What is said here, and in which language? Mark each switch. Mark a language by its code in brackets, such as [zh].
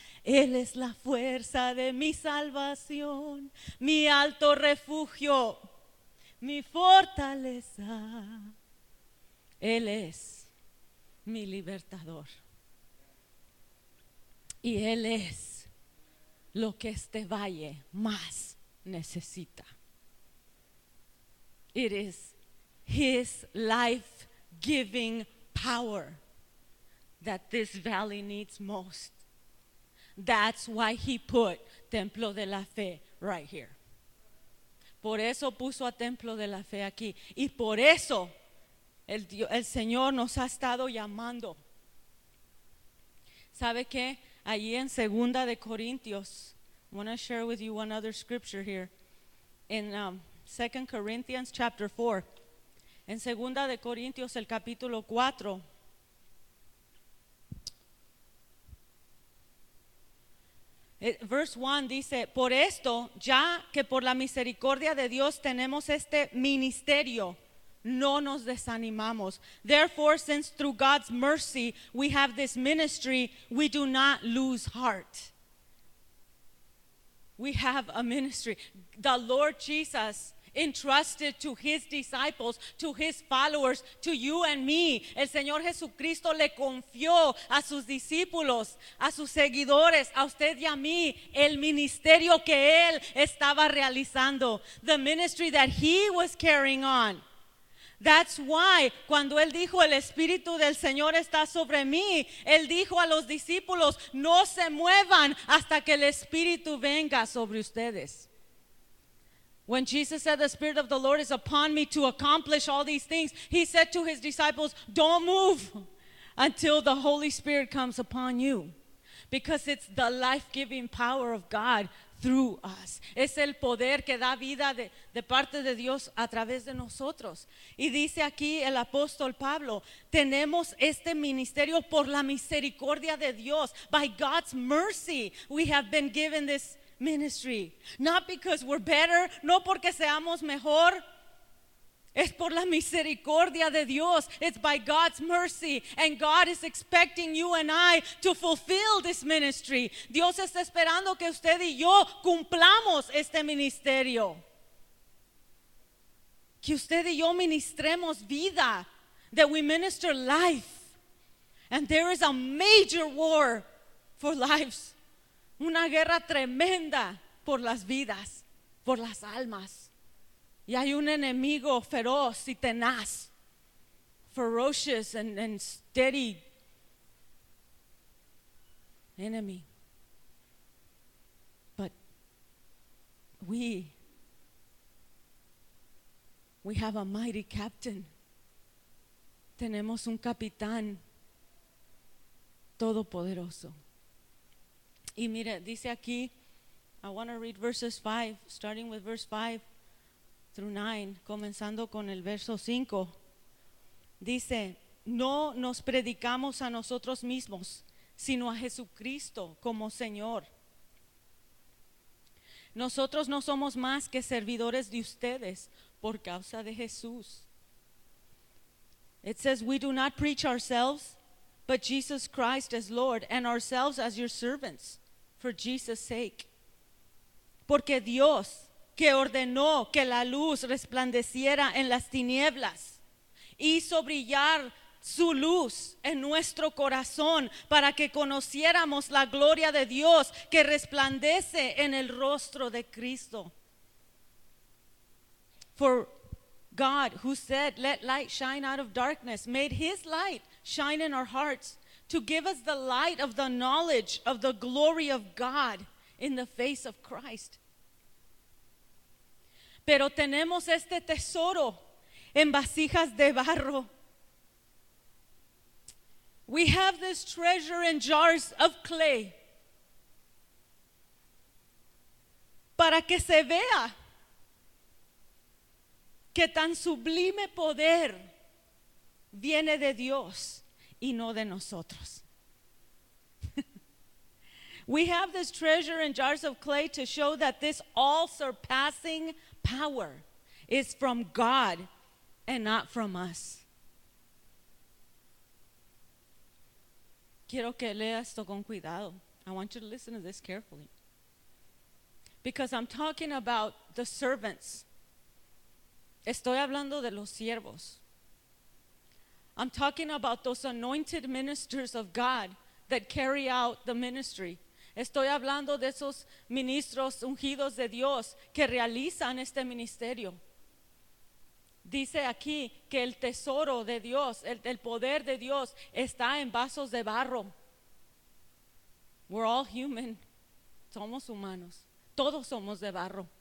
[es] Él es la fuerza de mi salvación, mi alto refugio, mi fortaleza. Él es mi libertador. Y Él es lo que este valle más necesita. [en] It is His life-giving power that this valley needs most. That's why He put Templo de la Fe right here. [es] Por eso puso a Templo de la Fe aquí. Y por eso el Señor nos ha estado llamando. ¿Sabe qué? Allí en Segunda de Corintios, [en] I want to share with you one other scripture here. In 2 Corinthians chapter 4. [es] En Segunda de Corintios el capítulo 4. [en] Verse 1 [es] dice, por esto, ya que por la misericordia de Dios tenemos este ministerio, no nos desanimamos. [en] Therefore, since through God's mercy we have this ministry, we do not lose heart. We have a ministry. The Lord Jesus entrusted to His disciples, to His followers, to you and me. [es] El Señor Jesucristo le confió a sus discípulos, a sus seguidores, a usted y a mí, el ministerio que Él estaba realizando. [en] The ministry that He was carrying on. That's why, [es] cuando Él dijo, el Espíritu del Señor está sobre mí, Él dijo a los discípulos, no se muevan hasta que el Espíritu venga sobre ustedes. [en] When Jesus said, the Spirit of the Lord is upon me to accomplish all these things, He said to His disciples, don't move until the Holy Spirit comes upon you. Because it's the life-giving power of God through us. [es] Es el poder que da vida de parte de Dios a través de nosotros. Y dice aquí el apóstol Pablo, tenemos este ministerio por la misericordia de Dios. [en] By God's mercy, we have been given this ministry. Not because we're better, [es] no porque seamos mejor. Es por la misericordia de Dios. [en] It's by God's mercy. And God is expecting you and I to fulfill this ministry. [es] Dios está esperando que usted y yo cumplamos este ministerio. Que usted y yo ministremos vida. [en] That we minister life. And there is a major war for lives. [es] Una guerra tremenda por las vidas, por las almas. Y hay un enemigo feroz y tenaz, [en] ferocious and steady. enemy. But we have a mighty captain. [es] Tenemos un capitán todopoderoso. Y mire, dice aquí, [en] I want to read verses 5, starting with verse 5 through 9, [es] comenzando con el verso 5. Dice, no nos predicamos a nosotros mismos, sino a Jesucristo como Señor. Nosotros no somos más que servidores de ustedes por causa de Jesús. [en] It says, we do not preach ourselves, but Jesus Christ as Lord, and ourselves as your servants, for Jesus' sake. [es] Porque Dios, que ordenó que la luz resplandeciera en las tinieblas, hizo brillar su luz en nuestro corazón para que conociéramos la gloria de Dios que resplandece en el rostro de Cristo. [en] For God, who said, let light shine out of darkness, made his light shine in our hearts to give us the light of the knowledge of the glory of God in the face of Christ. [es] Pero tenemos este tesoro en vasijas de barro. [en] We have this treasure in jars of clay. [es] Para que se vea que tan sublime poder viene de Dios y no de nosotros. [en] We have this treasure in jars of clay to show that this all-surpassing power is from God and not from us. [es] Quiero que lea esto con cuidado. [en] I want you to listen to this carefully. Because I'm talking about the servants. [es] Estoy hablando de los siervos. [en] I'm talking about those anointed ministers of God that carry out the ministry. [es] Estoy hablando de esos ministros ungidos de Dios que realizan este ministerio. Dice aquí que el tesoro de Dios, el poder de Dios está en vasos de barro. [en] We're all human. [es] Somos humanos. Todos somos de barro.